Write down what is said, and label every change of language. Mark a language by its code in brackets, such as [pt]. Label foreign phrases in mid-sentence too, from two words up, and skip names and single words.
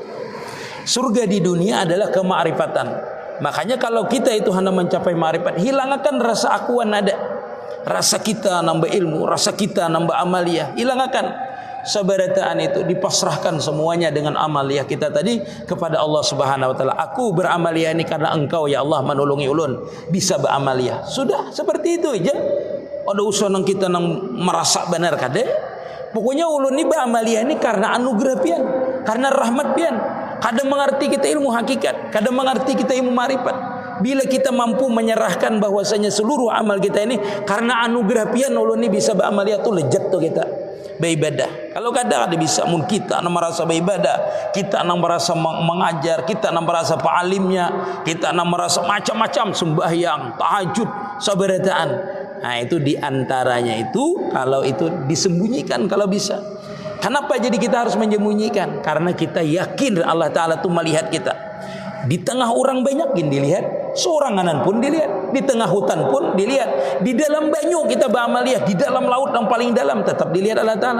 [id] Surga di dunia adalah kema'rifatan. Makanya kalau kita itu hendak mencapai ma'rifat, hilangkan rasa akuan ada. Rasa kita nambah ilmu, rasa kita nambah amaliyah, hilangkan. Sabarataan itu dipasrahkan semuanya dengan amaliyah kita tadi kepada Allah [ar] Subhanahu wa taala. [id] Aku beramaliyah ini karena Engkau ya Allah menolongi ulun bisa beramaliyah. Sudah seperti itu aja. [bjn] Ada usah nang kita nang merasa benar kade. [id] Pokoknya ulun ini beramaliyah ini karena anugerah pian, karena rahmat pian. Kadang mengerti kita ilmu hakikat, kadang mengerti kita ilmu marifat. Bila kita mampu menyerahkan bahwasanya seluruh amal kita ini karena anugerah pian ulun ini bisa beramaliyah, tuh lejat tuh kita beribadah. [bjn] Kalau kadang ada bisa mun kita nang merasa beribadah, kita nang merasa mengajar, kita nang merasa pa'alimnya, kita nang merasa macam-macam sembahyang, tahajud, sabarataan. [id] Nah itu diantaranya itu kalau itu disembunyikan kalau bisa. Kenapa jadi kita harus menyembunyikan? Karena kita yakin Allah Ta'ala itu melihat kita. Di tengah orang banyak dilihat, seoranganan pun dilihat, di tengah hutan pun dilihat, di dalam banyu kita beramaliyah, di dalam laut yang paling dalam tetap dilihat Allah Ta'ala.